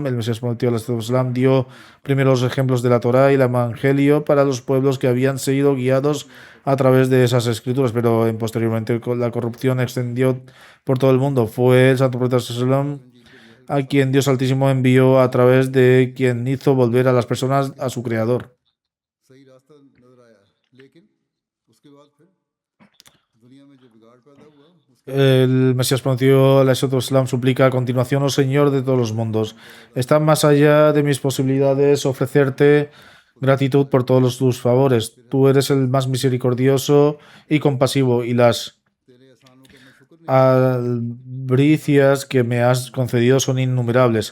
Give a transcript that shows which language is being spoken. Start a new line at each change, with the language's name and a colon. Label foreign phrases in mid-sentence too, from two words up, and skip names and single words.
Spanish: El Mesías prometido Sallam dio primero los ejemplos de la Torá y el Evangelio para los pueblos que habían sido guiados a través de esas escrituras, pero posteriormente la corrupción extendió por todo el mundo. Fue el santo profeta Sallam a quien Dios Altísimo envió a través de quien hizo volver a las personas a su Creador.
Hindi: सही रास्ता नजर आया, लेकिन उसके बाद फिर दुनिया में जो बिगाड़ पैदा हुआ
Spanish: El Mesías prometido, el Islam, suplica a continuación, oh Señor de todos los mundos, está más allá de mis posibilidades ofrecerte gratitud por todos tus favores. Tú eres el más misericordioso y compasivo y las albricias que me has concedido son innumerables.